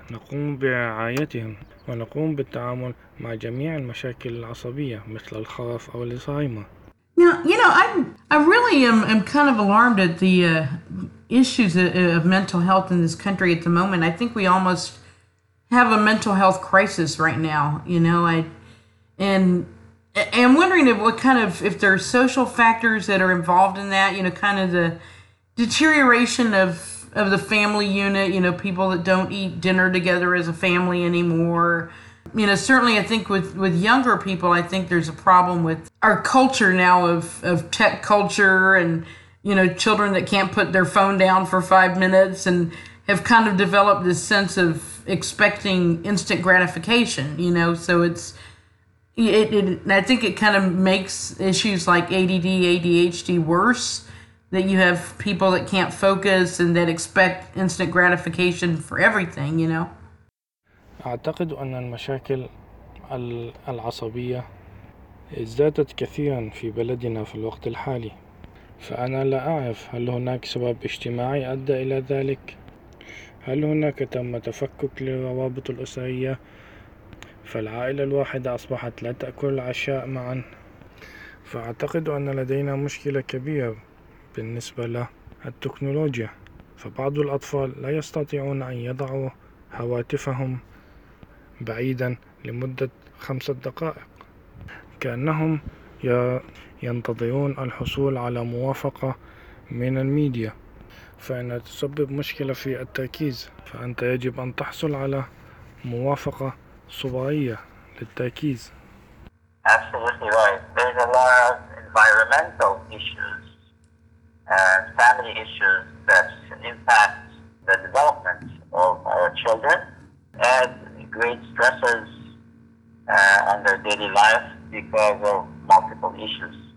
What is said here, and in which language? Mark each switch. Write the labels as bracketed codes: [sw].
[ar] نقوم برعايتهم ونقوم بالتعامل مع جميع المشاكل العصبية مثل الخرف أو الزهايمر. [en] Now, you know, I really am kind of alarmed at the issues of mental health in this country at the moment. I think we almost have a mental health crisis right now, you know. I'm wondering if there are social factors that are involved in that, you know, kind of the deterioration of the family unit, you know, people that don't eat dinner together as a family anymore. You know, certainly I think with younger people, I think there's a problem with our culture now of tech culture and, you know, children that can't put their phone down for 5 minutes and have kind of developed this sense of expecting instant gratification, you know. So I think it kind of makes issues like ADD, ADHD worse, that you have people that can't focus and that expect instant gratification for everything, you know. [ar] أعتقد أن المشاكل العصبية ازدادت كثيرا في بلدنا في الوقت الحالي، فأنا لا أعرف هل هناك سبب اجتماعي أدى إلى ذلك، هل هناك تم تفكك للروابط الأسرية فالعائلة الواحدة أصبحت لا تأكل العشاء معا. فأعتقد أن لدينا مشكلة كبيرة بالنسبة للتكنولوجيا، فبعض الأطفال لا يستطيعون أن يضعوا هواتفهم بعيدا لمدة 5 دقائق، كأنهم ينتظرون الحصول على موافقة من الميديا، فإنها تسبب مشكلة في التركيز. فأنت يجب أن تحصل على موافقة صبرية للتركيز. [en] Absolutely right. There's a lot of environmental issues and family issues that impact the development of our children, and great stressors on their daily life because of multiple issues.